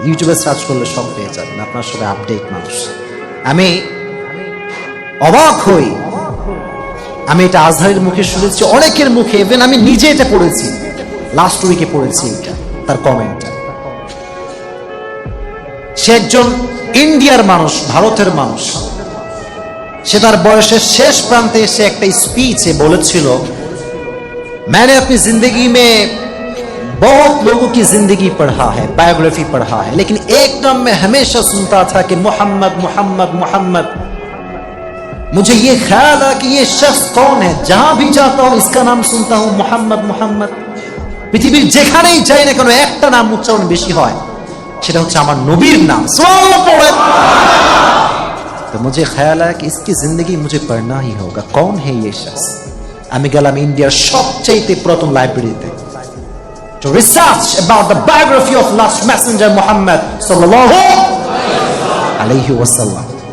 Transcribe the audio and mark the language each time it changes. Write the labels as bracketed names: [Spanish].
[Bangla] ইউটিউবে সার্চ করলে সব পেয়ে যাবেন, আপনার সবাই আপডেট মানুষ। আমি অবাক হই, আমি এটা আজহারের মুখে শুনেছি, অনেকের মুখে, ইভেন আমি নিজে এটা পড়েছি, লাস্ট উইকে পড়েছি এটা, তার কমেন্টটা। সে একজন ইন্ডিয়ার মানুষ, ভারতের মানুষ। সে তার বয়সের শেষ প্রান্তে এসে একটা স্পিচে বলেছিল, [Hindi] मैंने अपनी जिंदगी में बहुत लोगों की जिंदगी पढ़ा है, बायोग्राफी पढ़ा है, लेकिन एक नाम मैं हमेशा सुनता था कि मोहम्मद मोहम्मद मोहम्मद। मुझे ये ख्याल है कि ये शख्स कौन है, जहां भी जाता हूं इसका नाम सुनता हूं, मोहम्मद मोहम्मद। [Bangla] পৃথিবীর যেখানেই যাই না কেন একটা নাম উচ্চারণ বেশি হয়, সেটা হচ্ছে আমার নবীর নাম। সুবহানাল্লাহ পড়েন। [Hindi] तो मुझे ख्याल है कि इसकी जिंदगी मुझे पढ़ना ही होगा। कौन है ये शख्स? [Bangla] আমি গেলাম ইন্ডিয়ার সবচেয়ে প্রথম লাইব্রেরিতে [English] to research about the biography of last messenger Muhammad sallallahu alaihi wasallam.